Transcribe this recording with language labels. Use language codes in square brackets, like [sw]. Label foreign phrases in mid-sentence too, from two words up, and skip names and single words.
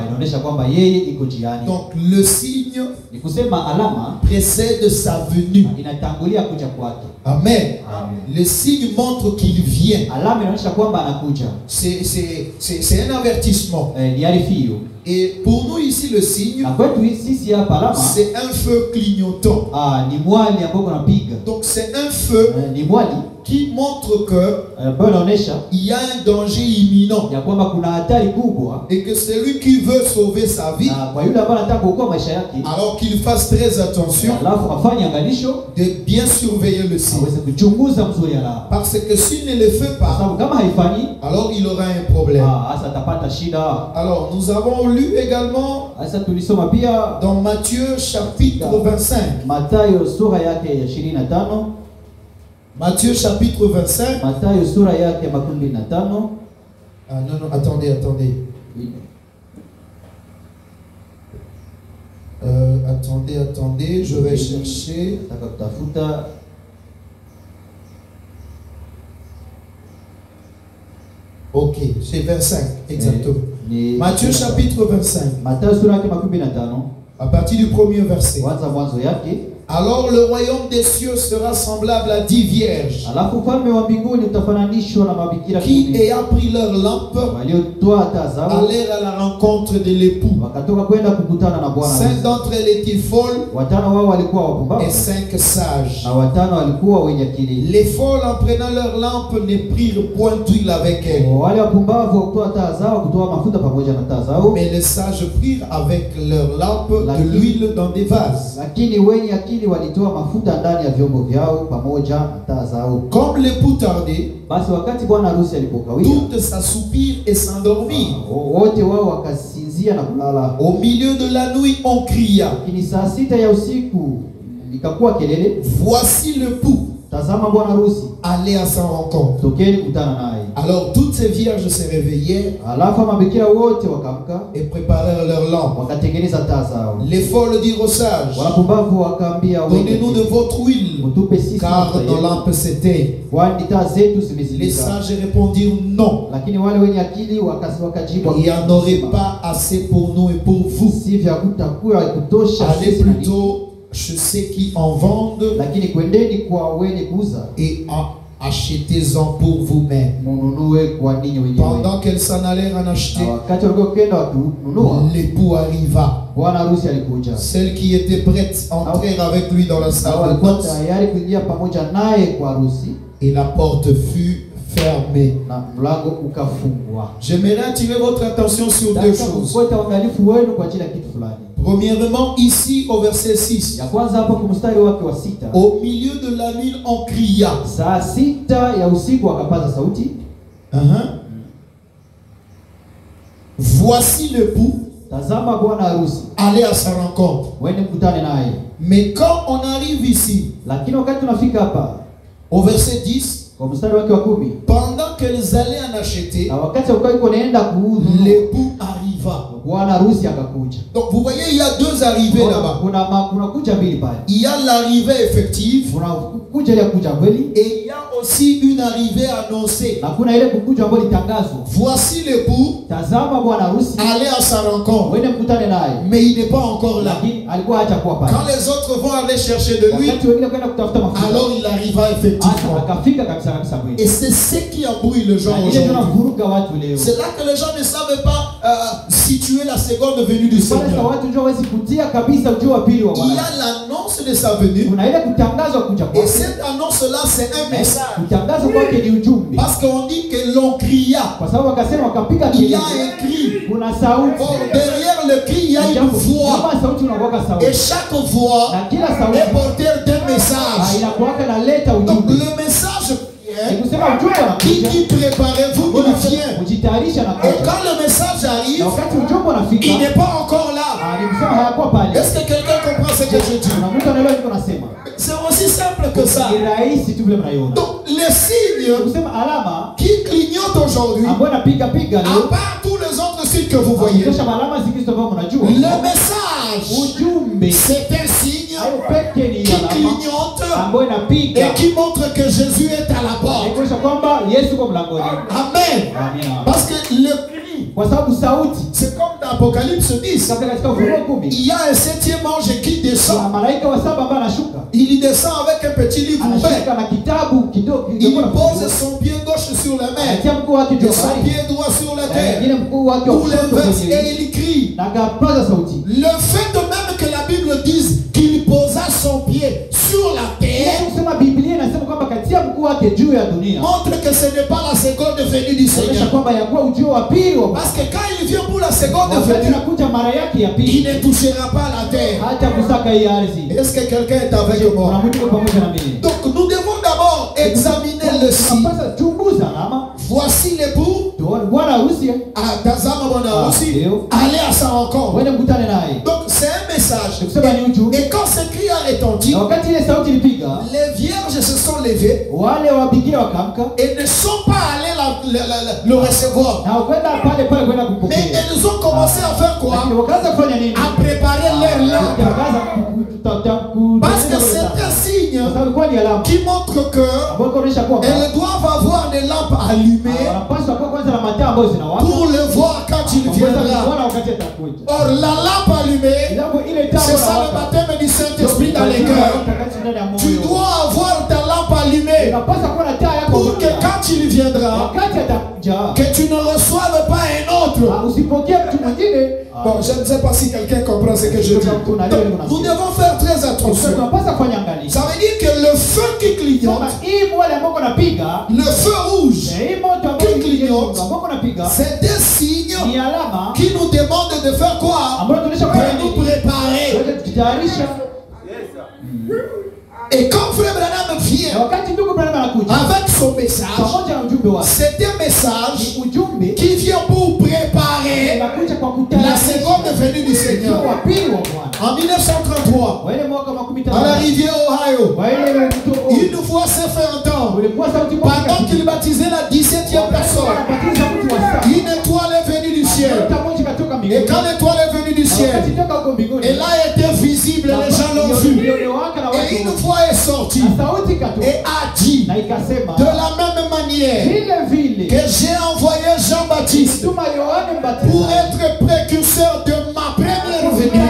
[fr] Donc le signe précède sa venue. Amen. Le signe montre qu'il vient. C'est un avertissement. Et pour nous ici, le signe, [sw] Na kwetu sisi hapa alama [fr] c'est un feu clignotant. [sw] ni mwali ambao unapiga. [fr] Donc c'est un feu [sw] Ni mwali [fr] qui montre que [sw] ambayo inaonyesha [fr] il y a un danger imminent [sw] ya kwamba kuna hatari kubwa, [fr] et que celui qui veut sauver sa vie, [sw] na kwa yule ambaye anataka kuokoa maisha yake, [fr] alors qu'il fasse très attention [sw] alafu afanye angalisho, [fr] de bien surveiller le signe. [sw] aweze kuchunguza mzuri alama, [fr] Parce que s'il ne le fait [sw] kwa [fr] pas, [sw] sababu kama haifanyi [fr] alors il aura un problème. [sw] hasa atapata shida. [fr] Alors nous avons lu également [sw] Sasa tulisoma pia [fr] dans Matthieu chapitre 25. [sw] Mathayo sura yake ya 25, [fr] Matthieu chapitre 25. [sw] Mathayo sura yake ya 25. [fr] Ah non, non, attendez. Attendez, je vais chercher. [sw] Nataka kutafuta [fr] Ok, c'est 25, exactement. [sw] ni [fr] Matthieu chapitre 25, [sw] Mathayo sura yake 25, [fr] à partir du premier verset. [sw] kwanza mwanzo yake. [fr] Alors le royaume des cieux sera semblable à 10 vierges [sw] Alafu ufalme wa mbinguni utafananishwa na mabikira [fr] qui, 10 ayant pris leur lampe, [sw] waliotoa taa zao [fr] allèrent à la rencontre de l'époux. [sw] wakatoka kwenda kukutana na bwana 5 harusi. [fr] d'entre elles étaient folles [sw] 5 wao walikuwa [fr] et [sw] wapumbavu [fr] 5 sages. [sw] na 5 walikuwa wenye akili. [fr] Les folles, en prenant leur lampe, ne prirent point d'huile avec elles. [sw] Wale wapumbavu wakutoa taa zao, kutoa mafuta pamoja na taa zao, [fr] Mais les sages prirent avec leur lampe de l'huile dans des vases. [sw] lakini wenye akili walitoa mafuta ndani ya vyombo vyao pamoja na taa zao. [fr] Comme l'époux tardait, [sw] Basi wakati bwana harusi alipokawia, [fr] toutes s'assoupirent et s'endormirent. [sw] wote wao wakasinzia na kulala. [fr] Au milieu de la nuit, on cria: [sw] Lakini saa 6 ya usiku likakuwa kelele, [fr] voici l'époux, [sw] tazama bwana harusi, [fr] allez à sa rencontre. [sw] tokeni kutana naye. [fr] Alors toutes ces vierges se réveillèrent [sw] Alafu mabikira wote wakamka [fr] et préparèrent leurs lampes. [sw] wakatengeneza taa zao. [fr] Les folles dirent aux sages: [sw] Wapumbavu wakaambia wenye [fr] donnez-nous de [sw] akili, [fr] votre huile, [sw] mtupe sisi [fr] car [sw] mafuta [fr] nos [sw] yetu, [fr] lampes s'éteignent. [sw] kwani taa zetu [fr] Les [sw] zimezimika. [fr] sages répondirent: non, [sw] Lakini wale wenye akili wakajibu, [fr] il n'y en aurait pas assez pour nous et pour vous. [sw] si vya kutakuwa kutosha [fr] Allez [sw] sisi na ninyi, [fr] plutôt chez ceux qui en vendent [sw] lakini kwendeni kwa wenye kuuza [fr] et achetez-en pour vous-même. [sw] mununue kwa ninyi wenyewe. [fr] Pendant qu'elles s'en allèrent en acheter, [sw] Na wakati walikuwa kwenda wakinunua, [fr] l'époux arriva. [sw] bwana harusi alikuja. [fr] Celles qui étaient prêtes entrèrent avec lui dans la [sw] Na [fr] salle de [sw] walikuwa [fr] noces [sw] tayari kuingia pamoja naye kwa harusi, [fr] et la porte fut fermée. [sw] na mlango ukafungwa. [fr] J'aimerais attirer votre attention sur deux [sw] Nataka [fr] choses. [sw] kufuata uangalifu wenu kwa ajili ya kitu fulani. [fr] Premièrement, ici au verset 6, [sw] Ya kwanza hapa kwa mstari wake wa 6, [fr] au milieu de la nuit, on cria. [sw] saa 6 ya usiku wakapaza sauti, [fr] Voici l'époux, [sw] tazama bwana harusi, [fr] allez à sa rencontre. [sw] wende mkutane naye. [fr] Mais quand on arrive ici, [sw] Lakini wakati tunafika hapa [fr] au verset 10, [sw] kwa mstari wake wa 10, [fr] pendant qu'elles allaient en acheter, [sw] na wakati alikuwa yuko naenda kuuza, [fr] l'époux arriva. [sw] bwana harusi akakuja. [fr] Donc vous voyez, il y a deux arrivées là-bas. [sw] Kuna kuja mbili pale. [fr] Il y a l'arrivée effective [sw] Kuna kuja ile kuja kweli, [fr] et il y a aussi une arrivée annoncée. [sw] na kuna ile kukuja ambayo litangazwa. [fr] Voici l'époux, [sw] Tazama bwana harusi, [fr] allez à sa rencontre. [sw] wende mkutane naye. [fr] Mais il n'est pas encore là. [sw] Lakini alikuwa acha kuwa pale. [fr] Quand les autres vont aller chercher de lui, [sw] Wakati wengine kwenda kutafuta mafuta, [fr] alors il arriva [sw] hata [fr] effectivement. [sw] akafika kabisa kabisa kweli. [fr] Et c'est ce qui embrouille le gens [sw] Na ile ndio [fr] aujourd'hui. [sw] inavuruga watu leo. [fr] C'est là que les gens ne savent pas situer la seconde venue du [sw] Pale kwa [fr] Seigneur. [sw] watu ndio hawezi kutia kabisa ujio wa pili wa [fr] Il y [sw] Bwana. [fr] a l'annonce de sa venue. [sw] Kuna ile kutangazwa kuja [fr] Et [sw] kwake. [fr] cette annonce-là, c'est un message. [sw] Kutangazwa kwake ni ujumbe. [fr] Parce qu'on dit que l'on cria. [sw] Kwa sababu wakasema wakapiga [fr] Il y [sw] kelele. [fr] a un cri. [sw] Kuna sauti. [fr] Or, derrière le cri, il y a une voix. [sw] Kama sauti unakuwa [fr] Et [sw] sauti. [fr] chaque voix [sw] Na kila [fr] est [sw] sauti [fr] porteur d'un message. [sw] inakuwa naleta [fr] Donc, [sw] ujumbe. [fr] le message [sw] Ni kusema ujumbe [fr] qui [sw] unakuja. [fr] dit préparez-vous, il vient. [sw] Kujitayarisha na [fr] Et [sw] kuja. [fr] quand le message arrive, [sw] Na wakati ujumbe [fr] il [sw] unafika, [fr] n'est pas encore là. [sw] ni kusema hayakuwa pale. [fr] Est-ce que quelqu'un comprend ce que je dis? [sw] Kuna mtu anaelewa niko nasema. [fr] C'est aussi simple que ça. [sw] Ni rahisi tu vile mnaiona. [fr] Donc, les signes [sw] Ni kusema alama [fr] qui clignotent aujourd'hui, [sw] ambayo napiga piga [fr] à [sw] leo. [fr] part tous les autres signes que vous voyez, [sw] Kisha alama zingine ambazo mnajua. [fr] le message, [sw] Ujumbe [fr] c'est un signe [sw] hayo peke ni [fr] qui [sw] alama [fr] clignote [sw] ambayo inapiga. [fr] et qui montre que Jésus est à la porte. [sw] Kuonyesha kwamba Yesu kwa mlangoni. [fr] Amen. [sw] Amina. [fr] Parce que le cri, [sw] Kwa sababu sauti [fr] c'est comme dans Apocalypse 10. [sw] katika Ufunuo 10. [fr] Il y a un septième ange qui [sw] Kuna [fr] descend. [sw] malaika wa saba ambaye anashuka. [fr] Il descend avec un petit livre ouvert. [sw] Anashuka na kitabu kidogo [fr] Il [sw] kidogo na [fr] pose son pied gauche sur la mer [sw] anatia mguu wake juu [fr] et son [sw] ya [fr] pied droit sur la terre. [sw] mwingine mguu wake wa [fr] Pour [sw] kushoto [fr] l'inverse, [sw] kwenye [fr] et il cri, [sw] na akapaza sauti. [fr] le fait même que la Bible dise qu'il posa son pied sur la terre [sw] Kusema Biblia inasema kwamba katia mguu wake juu ya dunia. [fr] montre que ce n'est pas la seconde venue du [sw] Inaonyesha [fr] Seigneur. [sw] kwamba yakuwa ujio wa pili wa Bwana. [fr] Parce que quand il vient pour la seconde [sw] Wakati [fr] venue, [sw] anakuja mara yake ya [fr] il [sw] pili, [fr] ne touchera pas la terre. [sw] hata kusaka hii ardhi. [fr] Est-ce que quelqu'un est avec [sw] Kuna [fr] moi? [sw] mtu yuko pamoja na mimi. [fr] Donc nous devons d'abord examiner le signe. [sw] Tunapaswa chunguza alama. [fr] Voici l'époux. [sw] Tuone bwana harusi. Tazama bwana harusi. ndio. [fr] Allez à sa rencontre. [sw] Wende mkutane naye. [fr] Donc c'est un message. [sw] Kusema ni ujumbe. [fr] Et quand ce cri a retenti, [sw] Na wakati ile sauti ilipiga, [fr] les vierges se sont levées [sw] wale wabikira wakamka [fr] et ne sont pas allées le recevoir. [sw] na kwenda pale kwenda [fr] Mais [sw] kupokea. [fr] elles ont commencé à faire quoi? [sw] Lakini wakaanza kufanya nini? [fr] À préparer leur lampe. [sw] Wakaanza [fr] Parce que c'est un signe [sw] Kwa sababu kwa ni alama. [fr] qui montre que [sw] Ambayo kuonyesha kwamba [fr] elles doivent avoir des lampes allumées [sw] wanapaswa kuwa kwanza na mataa ambayo zinawaka. [fr] pour le voir quand il [sw] Waweza [fr] viendra. [sw] kuona wakati atakuja. [fr] Or la lampe allumée, [sw] Jambo ile taa [fr] c'est ça le [sw] inawaka. [fr] baptême du Saint-Esprit dans les cœurs. Tu dois avoir ta lampe allumée [sw] Unapaswa kuwa na taa yako [fr] pour que quand il viendra, [sw] wakati atakuja [fr] que tu ne reçoives pas un autre. [sw] usipokee mtu mwingine. [fr] Bon, je ne sais pas si quelqu'un comprend ce que je dis. Donc, nous devons faire très attention. [sw] Tunapaswa kufanya angalia. [fr] Ça veut dire que le feu qui clignote, [sw] Sema hii mwale ambao unapiga, [fr] le feu rouge, [sw] hii moto ambao unapiga [fr] c'est des signes [sw] ni alama [fr] qui nous demandent de faire quoi? [sw] ambayo tunaonyesha [fr] De [sw] kwa [fr] nous [sw] nini [fr] préparer. [sw] kujitayarisha. [fr] Et quand Frère Branham [sw] Na [fr] vient [sw] wakati ndugu Branham anakuja [fr] avec son message, [sw] pamoja na ujumbe wake, [fr] c'est un message [sw] ni ujumbe [fr] qui vient pour préparer [sw] unakuja kwa [fr] la [sw] kutayarisha [fr] seconde venue du [sw] ujio [fr] Seigneur. [sw] wa pili wa Bwana. [fr] En 1933, [sw] Wa ile mwaka wa 15 [fr] à la rivière Ohio, [sw] wa ile mto [fr] une voix s'est fait entendre. [sw] ulikuwa sauti moja [fr] Pendant qu'il baptisait la 17e personne, [sw] anabatiza mtu wa saba. [fr] une étoile est venue du ciel. [sw] Nyota moja katoka [fr] Et [sw] mbinguni. [fr] quand l'étoile est venue du [sw] Na [fr] ciel, [sw] wakati toka huko mbinguni, [fr] elle a été visible, les gens l'ont vue. [sw] ilionewaka na [fr] Et [sw] watu [fr] une [sw] wote. [fr] voix est sortie [sw] Na sauti ikatoka [fr] et a dit [sw] na ikasema [fr] de la même manière [sw] vile vile [fr] que j'ai envoyé Jean-Baptiste [sw] tuma Yohane [fr] pour [sw] Mbatizaji [fr] être précurseur de ma première venue.